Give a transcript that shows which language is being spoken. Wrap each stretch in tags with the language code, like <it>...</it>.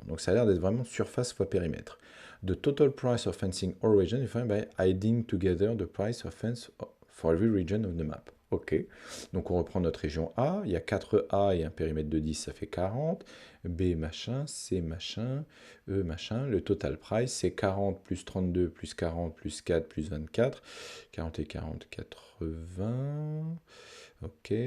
<fr>Donc ça a l'air d'être vraiment surface fois périmètre.</fr> <en>The total price of fencing or region is found by adding together the price of fence for every region of the map. OK.</en> <fr>Donc on reprend notre région A. Il y a 4 A et un périmètre de 10, ça fait 40. B machin, C machin, E machin. Le total price, c'est 40 plus 32 plus 40 plus 4 plus 24. 40 et 40, 80. OK.</fr>